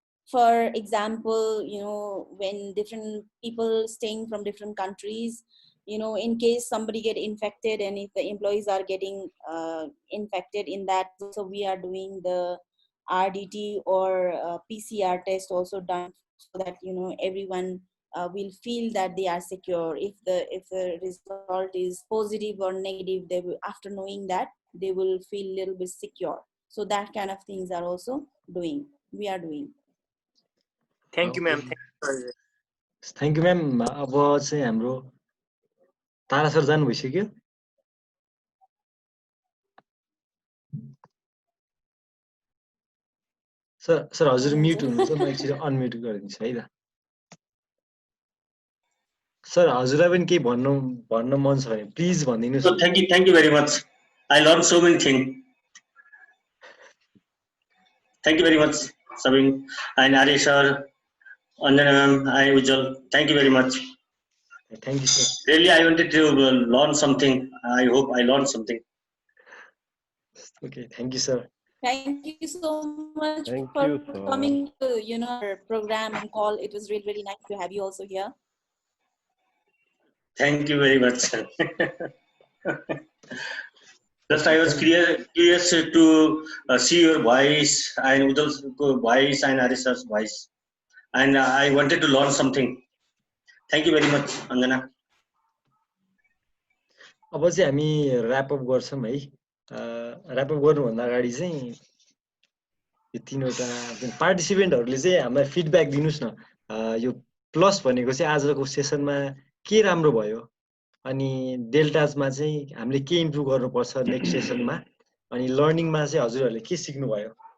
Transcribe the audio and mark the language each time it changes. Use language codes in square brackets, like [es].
[en] For example, when different people staying from different countries, in case somebody get infected, and if the employees are getting infected in that, so we are doing the RDT or PCR test also done, so that everyone will feel that they are secure. If the result is positive or negative, they will, after knowing that, they will feel a little bit secure. So that kind of things are also we are doing. Thank you, ma'am. Thank you ma'am. [ne] अब चाहिँ हाम्रो तारा sir जानु भइसक्यो। Sir हजुर mute हुनुहुन्छ, म एकचोटि unmute गरिदिन्छु है त। सर हजुरलाई पनि केही भन्न मन छ भने please भनिदिनुस्। [en] Thank you very much. I learned so many things. Thank you very much, Sabin and Arya sir, Anjana ma'am, and Ujjwal. Thank you very much. Thank you, sir. Really, I wanted to learn something. I hope I learned something. Okay, thank you, sir. Thank you so much for coming to our program and call. It was really, really nice to have you also here. Thank you very much. Just I was curious to see your voice and Ujjwal's voice and Arisha's voice, and I wanted to learn something. Thank you very much, Anjana. [ne] अब चाहिँ हामी rap up गर्छौं है। Rap up गर्नुभन्दा अगाडि चाहिँ यो तीनवटा पार्टिसिपेन्टहरुले चाहिँ हामीलाई फिडब्याक दिनुस् न। यो प्लस भनेको चाहिँ आजको सेसनमा के राम्रो भयो, अनि डेल्टाजमा चाहिँ हामीले के इम्प्रुभ गर्नुपर्छ नेक्स्ट सेसनमा, अनि लर्निङमा चाहिँ हजुरहरुले के सिक्नु भयो।